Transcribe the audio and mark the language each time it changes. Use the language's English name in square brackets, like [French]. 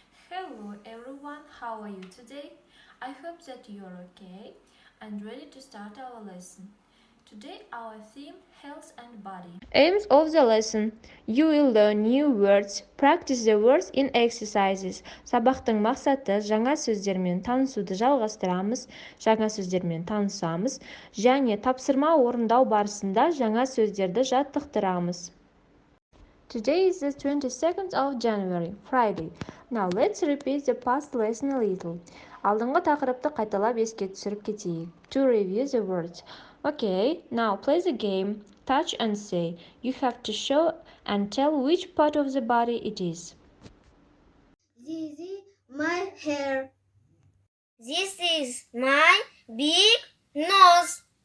[English] Hello everyone, how are you today? I hope that you are okay and ready to start our lesson. Today our theme health and body. Aims of the lesson: you will learn new words, practice the words in exercises. [Kazakh] Сабақтың мақсаты жаңа сөздермен танысуды жалғастырамыз, жаңа сөздермен танысамыз және тапсырма орындау барысында жаңа сөздерді жаттықтырамыз. [English] Today is the 22nd of January, Friday. Now let's repeat the past lesson a little. [Kazakh] Алдыңғы тақырыпты қайталап еске түсіріп кетейік. [English] To review the words. Okay, now play the game. Touch and say. You have to show and tell which part of the body it is. This is my hair. This is my big nose.